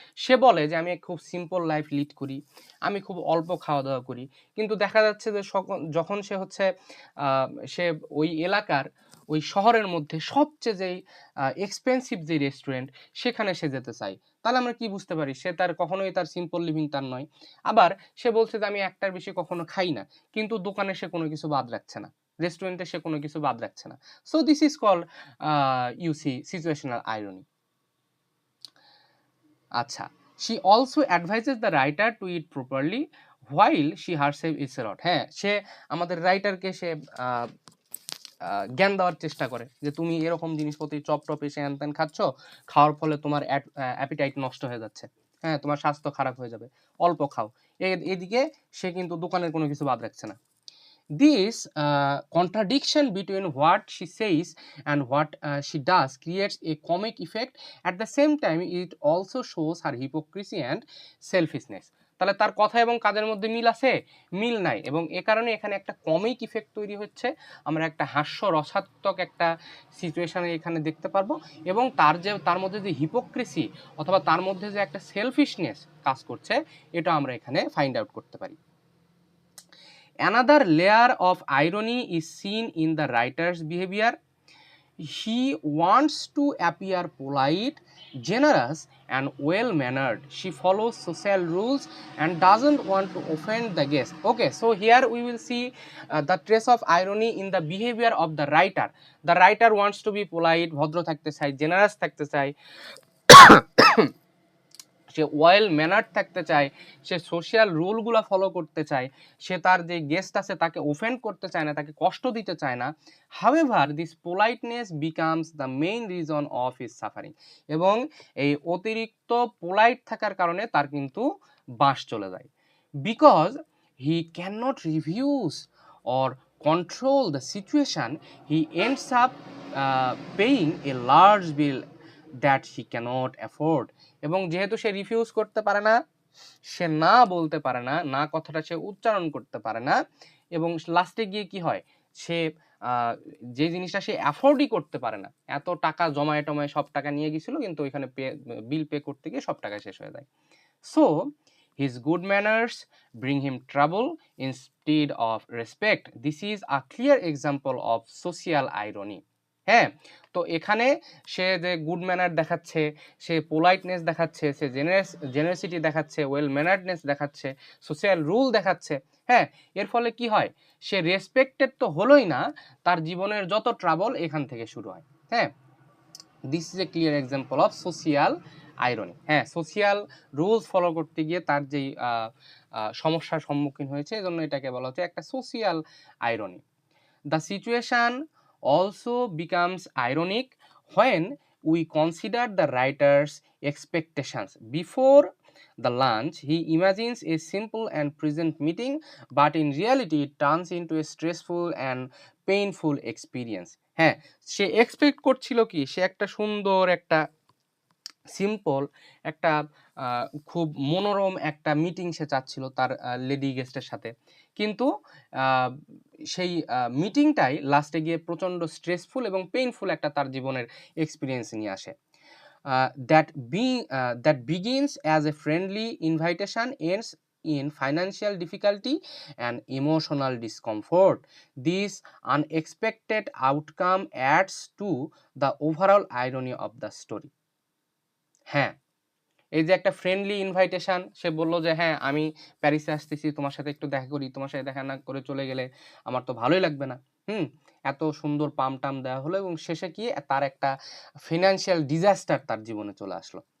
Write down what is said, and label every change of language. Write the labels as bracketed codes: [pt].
[bn] সে বলে যে আমি খুব সিম্পল লাইফ লিড করি, আমি খুব অল্প খাওয়া দাওয়া করি, কিন্তু দেখা যাচ্ছে যে যখন সে হচ্ছে সে ওই এলাকার ওই শহরের মধ্যে সবচেয়ে যেই এক্সপেন্সিভ যে রেস্টুরেন্ট সেখানে সে যেতে চায়, তাহলে আমরা কি বুঝতে পারি সে তার কখনোই তার সিম্পল লিভিং তার নয়। আবার সে বলছে যে আমি একটার বেশি কখনো খাই না, কিন্তু দোকানে সে কোনো কিছু বাদ রাখছে না, রেস্টুরেন্টে সে কোনো কিছু বাদ রাখছে না। [en] So this is called you see situational irony. আচ্ছা, she also advises the writer to eat properly while she herself eats a lot. [bn] হ্যাঁ, সে আমাদের রাইটারকে সে জ্ঞান দেওয়ার চেষ্টা করে যে তুমি এরকম জিনিসপত্র চপ টপ এসে হ্যান ত্যান খাচ্ছ, খাওয়ার ফলে তোমার অ্যাপিটাইট নষ্ট হয়ে যাচ্ছে, হ্যাঁ তোমার স্বাস্থ্য খারাপ হয়ে যাবে, অল্প খাও। এদিকে সে কিন্তু দোকানের কোনো কিছু বাদ রাখছে না। [en] This contradiction between what she says and what she does creates a comic effect. At the same time, it also shows her hypocrisy and selfishness. [bn] তাহলে তার কথা এবং কাজের মধ্যে মিল আছে? মিল নাই, এবং এ কারণে এখানে একটা কমিক ইফেক্ট তৈরি হচ্ছে। আমরা একটা হাস্য রসাত্মক একটা সিচুয়েশনে এখানে দেখতে পারবো, এবং তার মধ্যে যে হিপোক্রেসি অথবা তার মধ্যে যে একটা সেলফিশনেস কাজ করছে, এটা আমরা এখানে ফাইন্ড আউট করতে পারি। [en] Another layer of irony is seen in the writer's behavior. He wants to appear polite, generous, and well mannered. She follows social rules and doesn't want to offend the guest. Okay, so here we will see the trace of irony in the behavior of the writer. The writer wants to be polite, [bn] ভদ্র থাকতে চায়, generous থাকতে চায়, সে well ম্যানার্ড থাকতে চায়, সে social রুলগুলো follow করতে চায়, সে তার যে গেস্ট আছে তাকে অফেন্ড করতে চায় না, তাকে কষ্ট দিতে চায় না। [en] However this politeness becomes the main reason of his suffering. [bn] এবং এই অতিরিক্ত পোলাইট থাকার কারণে তার কিন্তু বাস চলে যায়। [en] Because he can not reviews or control the situation, he ends up paying a large bill that he can't afford. [bn] এবং যেহেতু সে রিফিউজ করতে পারে না, সে না বলতে পারে না, না কথাটা সে উচ্চারণ করতে পারে না, এবং লাস্টে গিয়ে কি হয়, সে যে জিনিসটা সে অ্যাফোর্ডই করতে পারে না, এত টাকা জমায়ে টমায় সব টাকা নিয়ে গেছিল, কিন্তু ওইখানে বিল পে করতে গিয়ে সব টাকা শেষ হয়ে যায়। [en] So his good manners bring him trouble instead of respect. This is a clear example of social irony. [bn] হ্যাঁ, তো এখানে সে যে গুড ম্যানার দেখাচ্ছে, সে পোলাইটনেস দেখাচ্ছে, সে জেনারেসিটি দেখাচ্ছে, ওয়েল ম্যানার্ডনেস দেখাচ্ছে, সোশ্যাল রুল দেখাচ্ছে। হ্যাঁ, এর ফলে কি হয়, সে রেসপেক্টেড তো হলোই না, তার জীবনের যত ট্রাবল এখান থেকে শুরু হয়। [en] হ্যাঁ, this is a clear example of social irony. [bn] হ্যাঁ, সোশিয়াল রুলস ফলো করতে গিয়ে তার যেই সমস্যার সম্মুখীন হয়েছে, এজন্য এটাকে বলা হচ্ছে একটা social irony. [en] The situation also becomes ironic when we consider the writer's expectations. Before the lunch, he imagines a simple and pleasant meeting, but in reality it turns into a stressful and painful experience. [bn] হ্যাঁ, সে expect করছিল কি, সে একটা সুন্দর একটা simple একটা খুব মনোরম একটা মিটিং সে চাচ্ছিল তার লেডি গেস্টের সাথে, কিন্তু সেই মিটিংটাই লাস্টে গিয়ে প্রচণ্ড স্ট্রেসফুল এবং পেইনফুল একটা তার জীবনের এক্সপিরিয়েন্স নিয়ে আসে। [en] That begins as a friendly invitation ends in financial difficulty and emotional discomfort. This unexpected outcome adds to the overall irony of the story. [bn] হ্যাঁ, এই যে একটা ফ্রেন্ডলি ইনভাইটেশন, সে বলল যে হ্যাঁ আমি প্যারিসে আসতেছি, তোমার সাথে একটু দেখা করি, তোমার সাথে দেখা না করে চলে গেলে আমার তো ভালোই লাগবে না। এত সুন্দর পাম টাম দেওয়া হলো এবং শেষে কি তার একটা ফিনান্সিয়াল ডিজাস্টার তার জীবনে চলে আসলো।